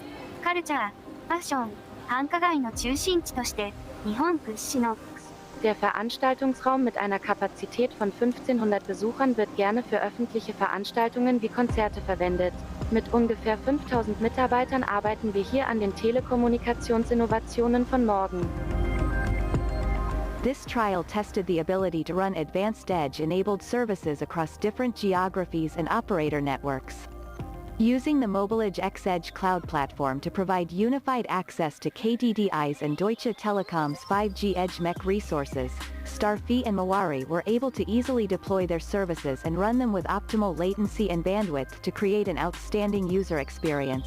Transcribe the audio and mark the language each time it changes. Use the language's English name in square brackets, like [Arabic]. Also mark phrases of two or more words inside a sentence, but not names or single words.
[Japanese] カルチャー、ファッション、繁華街の中心地として日本屈指の [German] Der Veranstaltungsraum mit einer Kapazität von 1500 Besuchern wird gerne für öffentliche Veranstaltungen wie Konzerte verwendet. Mit ungefähr 5000 Mitarbeitern arbeiten wir hier an den Telekommunikationsinnovationen von morgen. [English] This trial tested the ability to run advanced edge-enabled services across different geographies and operator networks. Using the MobileEdge X-Edge cloud platform to provide unified access to KDDI's and Deutsche Telekom's 5G Edge MEC resources, Starfy and Mawari were able to easily deploy their services and run them with optimal latency and bandwidth to create an outstanding user experience.